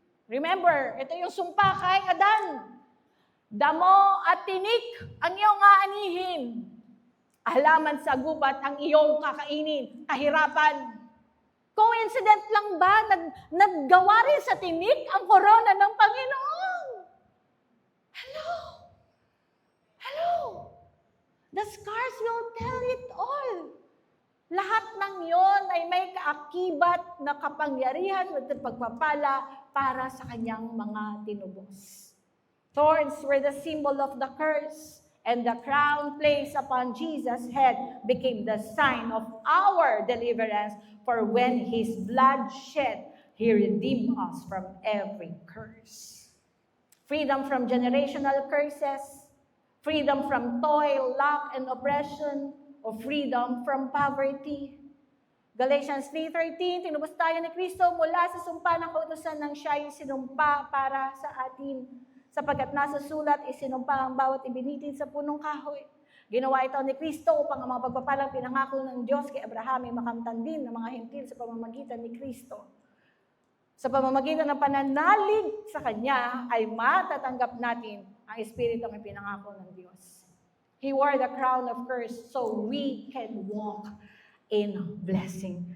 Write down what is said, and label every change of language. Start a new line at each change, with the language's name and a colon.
Filipino: Remember, ito yung sumpa kay Adan. Damo at tinik ang iyong aanihin. Halaman sa gubat ang iyong kakainin. Kahirapan. Coincident lang ba? Naggawa rin sa tinik ang korona ng Panginoon.
English: Hello? The scars will tell it all.
Filipino: Lahat ng yon ay may kaakibat na kapangyarihan at pagpapala para sa kanyang mga tinubos.
English: Thorns were the symbol of the curse, and the crown placed upon Jesus' head became the sign of our deliverance, for when His blood shed, He redeemed us from every curse. Freedom from generational curses, freedom from toil, lack, and oppression, o freedom from poverty.
Filipino: Galatians 3:13, tinubos tayo ni Kristo mula sa sumpa ng kautusan ng siya'y sinumpa para sa atin. Sapagkat nasa sulat, isinumpa ang bawat ibinitid sa punong kahoy. Ginawa ito ni Kristo upang ang mga pagpapalang pinangako ng Diyos kay Abraham ay makamtan din ng mga hentil sa pamamagitan ni Kristo. Sa pamamagitan ng pananalig sa Kanya ay matatanggap natin ang Espiritong ipinangako ng Diyos.
English: He wore the crown of curse so we can walk in blessing.